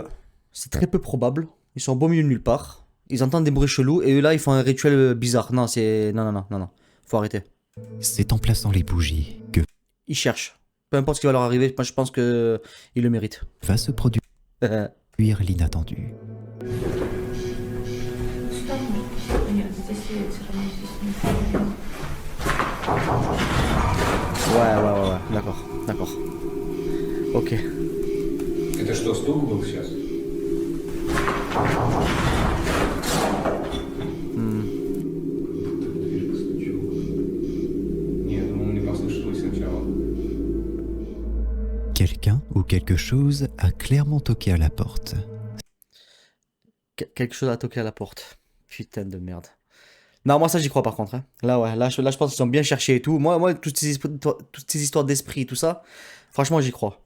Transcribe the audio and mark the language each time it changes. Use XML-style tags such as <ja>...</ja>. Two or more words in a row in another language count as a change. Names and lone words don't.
<fr>C'est très peu probable. Ils sont au beau milieu de nulle part. Ils entendent des bruits chelous et eux là, ils font un rituel bizarre. Non, c'est... Non. Faut arrêter. C'est en plaçant les bougies que Ils cherchent. Peu importe ce qui va leur arriver, moi je pense que ils le méritent. va se produire l'inattendu.</fr> <ru>Нет, здесь ветер, но здесь не</ru> <fr>Ouais, d'accord. Ok.</fr> <ru>Это что, стук был сейчас? Дверь постучала. Нет, ну мне послышалось сначала.</ru> <fr>Quelqu'un ou quelque chose a clairement toqué à la porte. Quelque chose a toqué à la porte. Putain de merde. Non, moi ça j'y crois par contre, hein. Là ouais, là je pense qu'ils ont bien cherché et tout. Moi toutes ces histoires d'esprit et tout ça, franchement j'y crois.</fr>